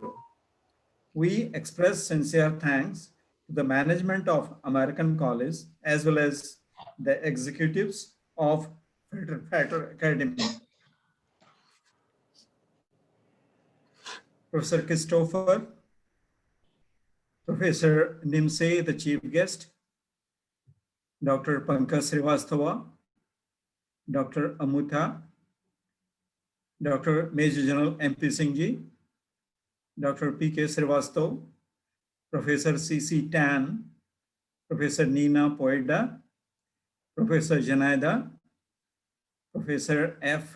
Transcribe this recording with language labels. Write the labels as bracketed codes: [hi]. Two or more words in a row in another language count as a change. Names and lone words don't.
[en] We express sincere thanks to the management of American College as well as the executives of Theatre Academy. Professor Christopher, Professor Nimse, the chief guest, Dr. Pankaj Srivastava, Dr. Amutha, Dr. Major General MP Singh ji, Dr. P.K. Srivastava, Professor C.C. Tan, Professor Nina Poeda, Professor Janaida, Professor F.